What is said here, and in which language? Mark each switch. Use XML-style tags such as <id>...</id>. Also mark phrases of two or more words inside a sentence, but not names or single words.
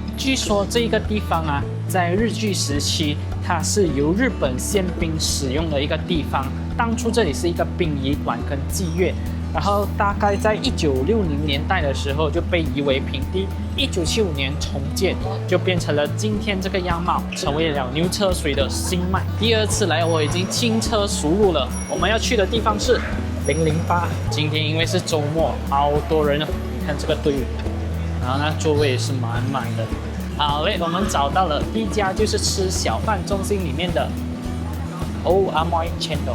<zh>據說這個地方啊，在日據時期，它是由日本憲兵使用的一個地方。當初這裡是一個殯儀館跟妓院，然後大概在1960年代的時候就被夷為平地，1975年重建，就變成了今天這個樣貌，成為了牛車水的新脈。第二次來我已經輕車熟路了，我們要去的地方是008。今天因為是周末，好多人，你看這個隊伍，然後呢座位也是滿滿的。好嘞，我們找到了第一家，就是吃小販中心裡面的Old Amoy Chendol。</zh>